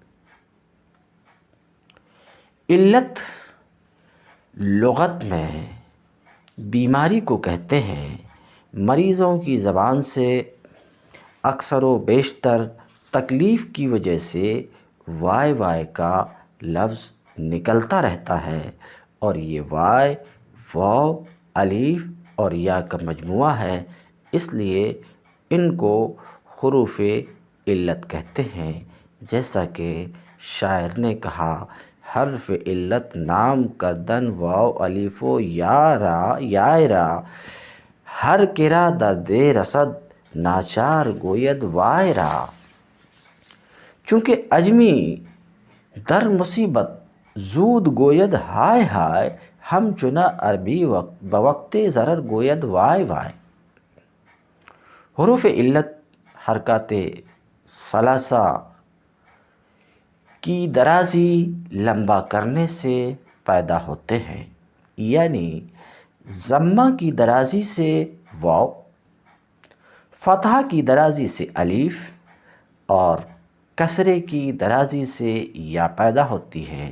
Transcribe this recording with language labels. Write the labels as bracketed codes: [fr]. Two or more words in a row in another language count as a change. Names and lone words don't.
[ur] علت لغت میں بیماری کو کہتے ہیں، مریضوں کی زبان سے اکثر و بیشتر تکلیف کی وجہ سے وائے کا لفظ نکلتا رہتا ہے، اور یہ وائے واو، الف اور یا کا مجموعہ ہے، اس لیے ان کو حروف علت کہتے ہیں۔ جیسا کہ شاعر نے کہا، [fa] حرف علت نام کردن واو الف و یا را، ہر کرا درد رسد ناچار گوید وائے را۔ چونکہ اجمی در مصیبت زود گوید ہائے ہائے، ہم چنا عربی بوقت ضرر گوید وائے وائے۔ [ur] حروف علت حرکات ثلاثہ کی درازی لمبا کرنے سے پیدا ہوتے ہیں، یعنی ضمہ کی درازی سے واو، فتحہ کی درازی سے الف اور کسرے کی درازی سے یا پیدا ہوتی ہے۔